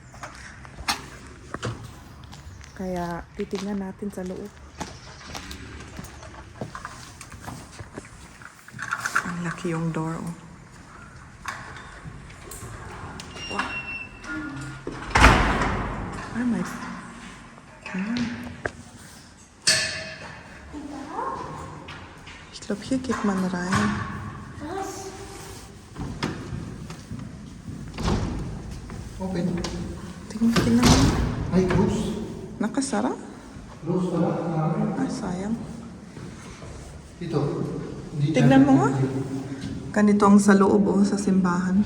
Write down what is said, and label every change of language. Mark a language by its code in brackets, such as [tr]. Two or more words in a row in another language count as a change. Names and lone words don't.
[tl] Kaya titignan natin sa loob. Ang laki yung door, oh. Wow. Ay, my... [de] Ich glaube, hier geht man rein. [tl] Open. Tingnan mo. Ay, close. Nakasara? Close pala. Ah, sayang. Dito. Hindi Tignan mo nga. Ganito ang sa loob, oh, sa simbahan.